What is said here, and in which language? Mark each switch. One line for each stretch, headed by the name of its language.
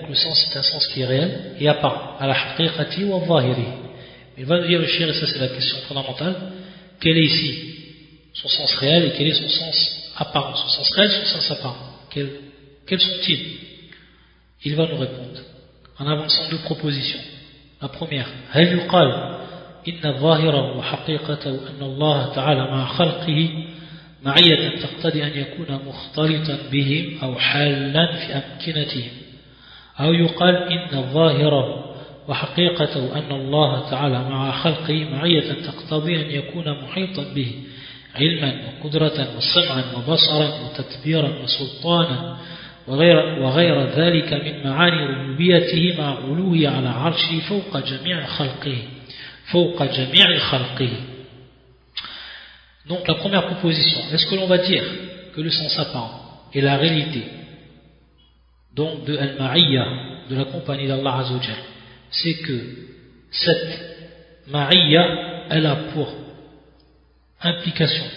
French: Le sens est un sens qui est réel et apparent.
Arabic: Ala haqiqati wa zahiri.
French: Il va nous dire le Cheikh, et ça c'est la question fondamentale, quelle est ici son sens réel et quel est son sens apparent, son sens réel, son sens apparent, quels sont-ils? Il va nous répondre en avançant deux propositions. La première,
Arabic: هل يقال إن الظاهرة وحقيقة أن الله تعالى مع خلقه معية تقتضي أن يكون مختلطا بهم أو حالا في أمكنتهم أو يقال إن الظاهرة وحقيقة أن الله تعالى مع خلقه معية تقتضي أن يكون محيطا به علما وقدرة وسمعا وبصرا وتدبيرا وسلطانا وغير ذلك من معاني ربوبيته مع علوه على عرشه فوق جميع خلقه فوق جميع خلقه.
French: Donc la première proposition, est-ce que l'on va dire que le sens apparent est la réalité donc de Al-Ma'iyya, de la compagnie d'Allah Azzawajal, c'est que cette Ma'iyya elle a pour implication.